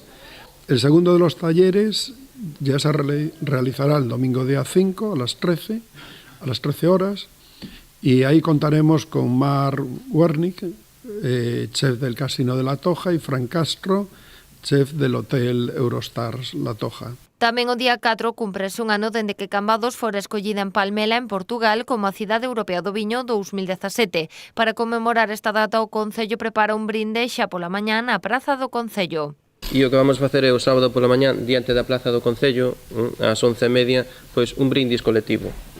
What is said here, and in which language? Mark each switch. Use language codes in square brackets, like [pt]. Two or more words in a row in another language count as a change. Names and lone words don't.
[es] El segundo de los talleres ya se realizará el domingo día 5 a las 13 horas, y ahí contaremos con Mar Wernick, chef del Casino de La Toja, y Fran Castro, chef del Hotel Eurostars La Toja. [gl] Tamén o día 4 cúmprese un ano dende que Cambados fora escollida en Palmela, en Portugal, como a Cidade Europea do Viño 2017. Para conmemorar esta data, o Concello prepara un brinde xa pola mañá na Praza do Concello. E o que vamos facer é o sábado pola mañá, diante da Plaza do Concello, ás 11:30, pois un brindis colectivo.